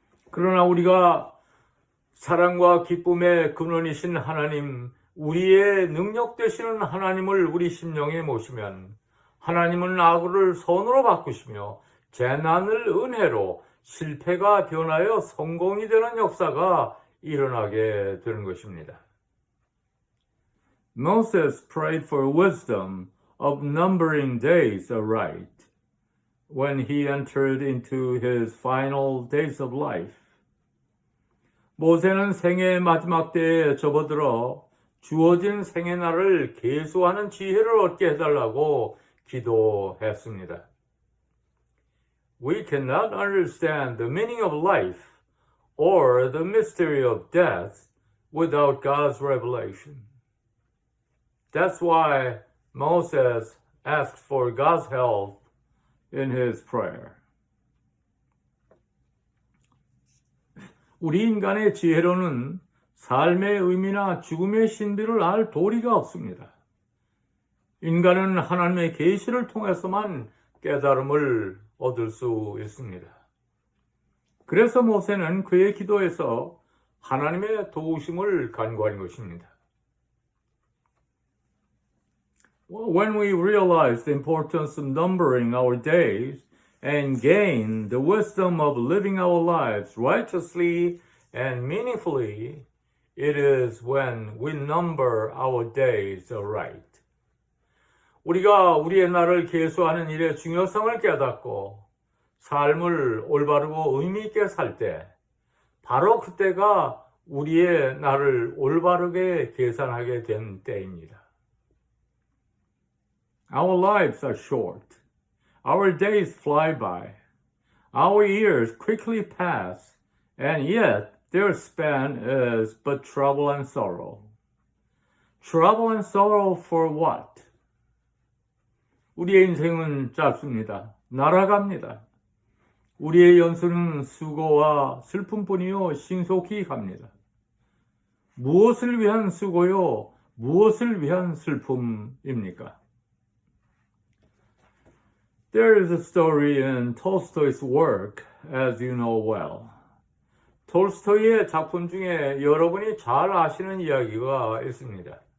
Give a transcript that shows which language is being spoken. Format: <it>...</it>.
<ko>그러나 우리가 사랑과 기쁨의 근원이신 하나님, 우리의 능력 되시는 하나님을 우리 심령에 모시면 하나님은 악을 선으로 바꾸시며 재난을 은혜로 실패가 변하여 성공이 되는 역사가 일어나게 되는 것입니다.</ko> <en>Moses prayed for wisdom of numbering days aright when he entered into his final days of life.</en> <ko>모세는 생애의 마지막 때에 접어들어 주어진 생애 날을 계수하는 지혜를 얻게 해달라고 기도했습니다.</ko> <en>we cannot understand the meaning of life or the mystery of death without God's revelation. That's why Moses asked for God's help in his prayer.</en> <ko>우리 인간의 지혜로는 삶의 의미나 죽음의 신비를 알 도리가 없습니다. 인간은 하나님의 계시를 통해서만 깨달음을 얻을 수 있습니다. 그래서 모세는 그의 기도에서 하나님의 도우심을 간구한 것입니다.</ko> <en>When we realize the importance of numbering our days and gain the wisdom of living our lives righteously and meaningfully, it is when we number our days aright.</en> <ko>우리가 우리의 날을 계수하는 일의 중요성을 깨닫고 삶을 올바르고 의미 있게 살 때, 바로 그때가 우리의 날을 올바르게 계산하게 된 때입니다.</ko> <en>Our lives are short. Our days fly by. Our years quickly pass, and yet their span is but trouble and sorrow. Trouble and sorrow for what?</en> <ko>우리의 인생은 짧습니다. 날아갑니다. 우리의 연수는 수고와 슬픔뿐이요 신속히 갑니다. 무엇을 위한 수고요? 무엇을 위한 슬픔입니까?</ko> <en>There is a story in Tolstoy's work, as you know well.</en> <ko>톨스토이의 작품 중에 여러분이 잘 아시는 이야기가 있습니다.</ko>